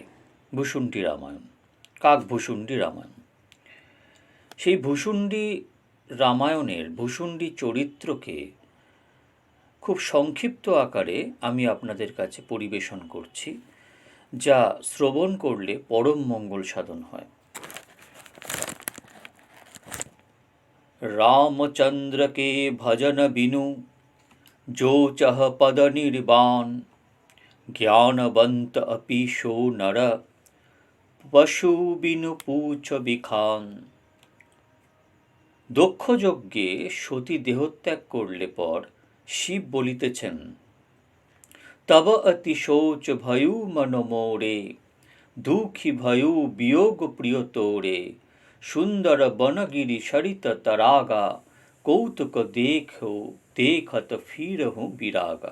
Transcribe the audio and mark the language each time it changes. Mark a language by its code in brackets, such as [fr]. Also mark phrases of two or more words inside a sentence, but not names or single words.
[bn] ভূষুণ্ডী রামায়ণ, কাকভূষুণ্ডী রামায়ণ। সেই ভূষুণ্ডী রামায়ণের ভূষুণ্ডী চরিত্রকে খুব সংক্ষিপ্ত আকারে আমি আপনাদের কাছে পরিবেশন করছি, যা শ্রবণ করলে পরম মঙ্গল সাধন হয়। [awa] रामचंद्र के भजन बिनु जो चह पद निर्वाण ज्ञानवंत अपि सो नर पशु बिनु पूछ बिखान। [bn] দক্ষ যজ্ঞে সতী দেহত্যাগ করলে পর শিব বলিতেছেন, [awa] तव अति सोच भयउ मन मोरे दुखी भयउ बियोग प्रिय तोरे सुंदर बनगिरि सरित तड़ागा कौतुक देखो देखत फिरहु बिरागा।